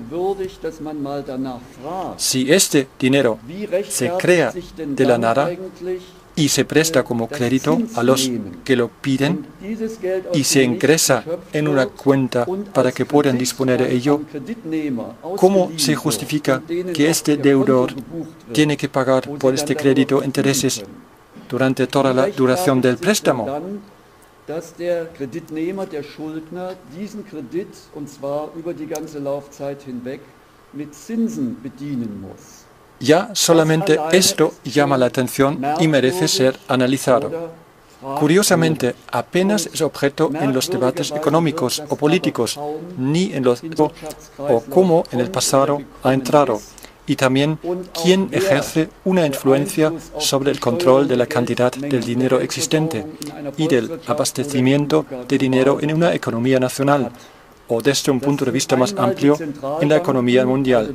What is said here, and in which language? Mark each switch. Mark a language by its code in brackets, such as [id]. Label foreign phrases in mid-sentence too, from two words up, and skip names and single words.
[es] Si este dinero se crea de la nada y se presta como crédito a los que lo piden y se ingresa en una cuenta para que puedan disponer de ello, ¿cómo se justifica que este deudor tiene que pagar por este crédito intereses durante toda la duración del préstamo? [de] dass der Kreditnehmer, der Schuldner, diesen Kredit, und zwar über die ganze Laufzeit hinweg, mit Zinsen bedienen muss. [es] Ya solamente esto llama la atención y merece ser analizado. Curiosamente, apenas es objeto en los debates económicos o políticos, ni en los o cómo en el pasado ha entrado, y también quién ejerce una influencia sobre el control de la cantidad del dinero existente y del abastecimiento de dinero en una economía nacional, o desde un punto de vista más amplio, en la economía mundial.